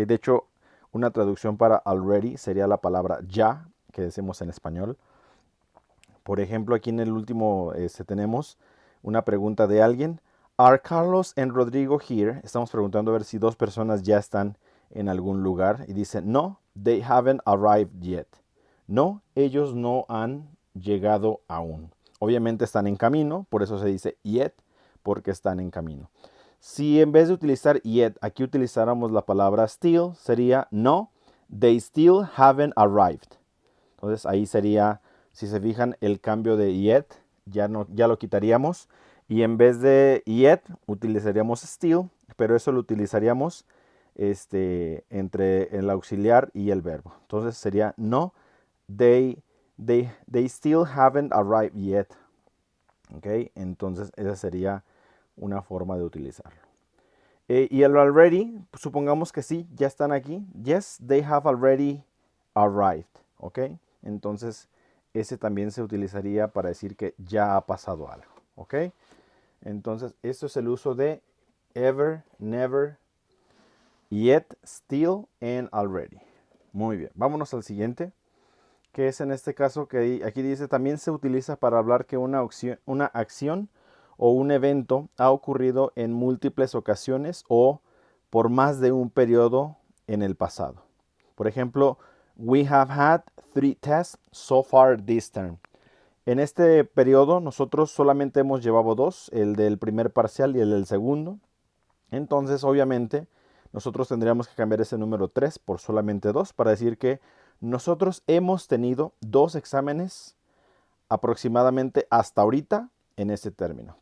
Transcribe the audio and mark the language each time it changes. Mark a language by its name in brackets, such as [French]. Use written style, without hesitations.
[Spanish] De hecho, una traducción para already sería la palabra ya, que decimos en español. Por ejemplo, aquí en el último tenemos una pregunta de alguien. [English] ¿Are Carlos and Rodrigo here? [Spanish] Estamos preguntando a ver si dos personas ya están en algún lugar. Y dice, [English] no, they haven't arrived yet. [Spanish] No, ellos no han llegado aún. Obviamente están en camino, por eso se dice yet, porque están en camino. Si en vez de utilizar yet, aquí utilizáramos la palabra still, sería [English] no, they still haven't arrived. [Spanish] Entonces ahí sería, si se fijan, el cambio de yet, ya lo quitaríamos. Y en vez de yet, utilizaríamos still, pero eso lo utilizaríamos entre el auxiliar y el verbo. Entonces sería [English] no, they still haven't arrived yet. [Spanish] ¿Ok? Entonces esa sería una forma de utilizarlo. Y el already, pues, supongamos que sí, ya están aquí. [English] Yes, they have already arrived. [Spanish] ¿Ok? Entonces ese también se utilizaría para decir que ya ha pasado algo. ¿Ok? Entonces esto es el uso de ever, never, yet, still and already. Muy bien, vámonos al siguiente, que es en este caso que aquí dice también se utiliza para hablar que una acción o un evento ha ocurrido en múltiples ocasiones o por más de un periodo en el pasado. Por ejemplo, [English] we have had 3 tests so far this term. [Spanish] En este periodo nosotros solamente hemos llevado 2, el del primer parcial y el del segundo. Entonces, obviamente, nosotros tendríamos que cambiar ese número 3 por solamente 2 para decir que nosotros hemos tenido 2 exámenes aproximadamente hasta ahorita en ese término.